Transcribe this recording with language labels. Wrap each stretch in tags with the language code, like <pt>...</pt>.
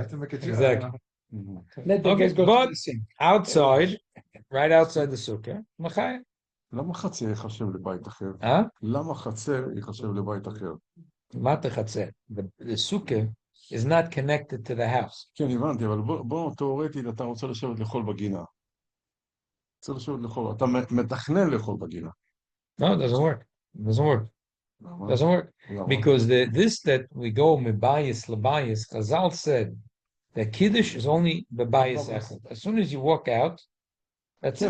<en>have to make a choice. exactly. Let the Okay, guys go but- to the sink. Outside, right outside the sukkah. Machaya.</en> <he>למה חצר ייחשב לבית אחר?</he> <en>Huh?</en> <he>למה חצר ייחשב לבית אחר? Mata chatzer.</he> <en>The sukkah is not connected to the house.</en> <he>כן, הבנתי, אבל בוא, תיאורטית, אתה רוצה לשבת לאכול בגינה. רוצה לשבת לאכול, אתה מתכנן לאכול בגינה.</he> <en>No, it doesn't work. It doesn't work.</en> <he>למה?</he> <en>Doesn't work.</en> <he>למה?</he> <en>Because this that we go mebayis labayis, Chazal said that Kiddush is only bebayis echad. As soon as you walk out, that's it.</en>